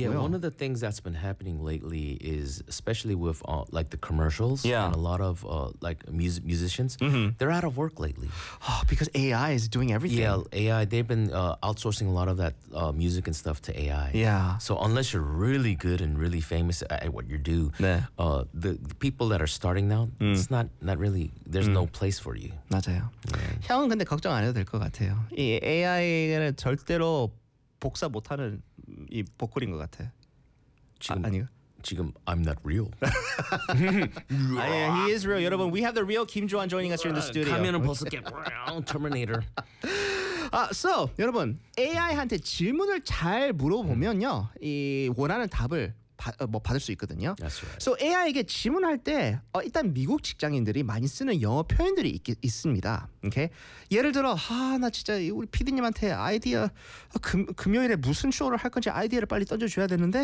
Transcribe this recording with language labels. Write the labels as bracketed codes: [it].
[en] Yeah, one of the things that's been happening lately is, especially with like the commercials and a lot of like musicians, they're out of work lately. Because AI is doing everything. Yeah, AI, they've been outsourcing a lot of that music and stuff to AI. Yeah. So unless you're really good and really famous at what you do, the people that are starting now, it's not really, there's no place for you. [ko] 맞아요. [en] Yeah. [ko] 형은 근데 걱정 안 해도 될 것 같아요. 이 AI는 절대로 복사 못하는 이 보컬인 것 같아. 지금 아니요. 지금 [en] I'm not real. yeah, he is real. 여러분, we have the real Kim Joon joining us here in the studio. [ko] 가면은 벌써 [en] get brown Terminator. [ko] So 여러분, AI한테 질문을 잘 물어보면요, 이 원하는 답을 받을 수 있거든요. [en] That's right. [ko] So AI에게 질문할 때 일단 미국 직장인들이 많이 쓰는 영어 표현들이 있습니다. 오케이? 예를 들어 나 진짜 우리 PD님한테 아이디어 금요일에 무슨 쇼를 할 건지 아이디어를 빨리 던져줘야 되는데